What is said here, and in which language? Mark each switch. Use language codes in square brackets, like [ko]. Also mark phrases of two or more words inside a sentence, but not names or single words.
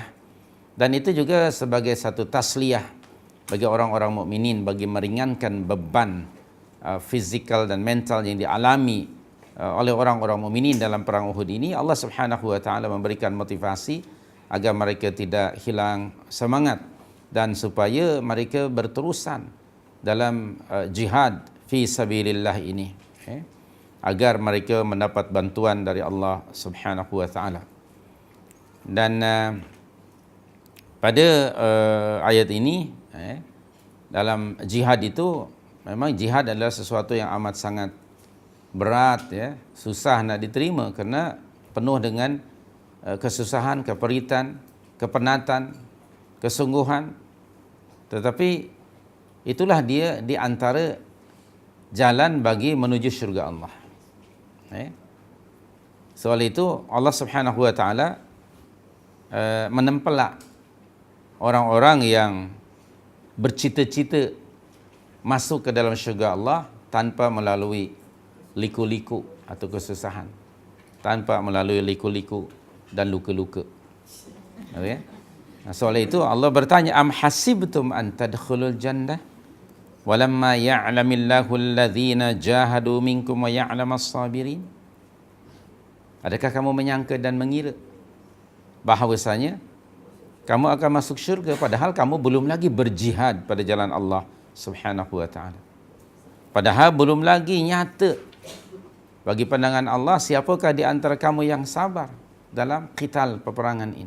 [ms] Dan itu juga sebagai satu tasliyah bagi orang-orang mukminin, bagi meringankan beban fizikal dan mental yang dialami oleh orang-orang mukminin dalam perang Uhud ini. [ar] الله سبحانه وتعالى [ms] memberikan motivasi agar mereka tidak hilang semangat dan supaya mereka berterusan dalam [ar] جهاد في سبيل الله [ms] ini, agar mereka mendapat bantuan dari [ar] الله سبحانه وتعالى. [ms] Dan pada ayat ini, dalam jihad itu, memang jihad adalah sesuatu yang amat sangat berat, susah nak diterima kerana penuh dengan kesusahan, keperitan, kepenatan, kesungguhan. Tetapi itulah dia di antara jalan bagi menuju syurga Allah. Soal itu [ar] الله سبحانه وتعالى [ms] menempelak orang-orang yang bercita-cita masuk ke dalam syurga Allah tanpa melalui liku-liku atau kesusahan, tanpa melalui liku-liku dan luka-luka. Okay? Soal itu Allah bertanya, [ar] أم حسبتم أن تدخلوا الجنة ولما يعلم الله الذين جاهدوا منكم ويعلم الصابرين. [ms] Adakah kamu menyangka dan mengira bahawasanya kamu akan masuk syurga padahal kamu belum lagi berjihad pada jalan [ar] الله سبحانه وتعالى. [ms] Padahal belum lagi nyata bagi pandangan Allah siapakah di antara kamu yang sabar dalam qital peperangan ini.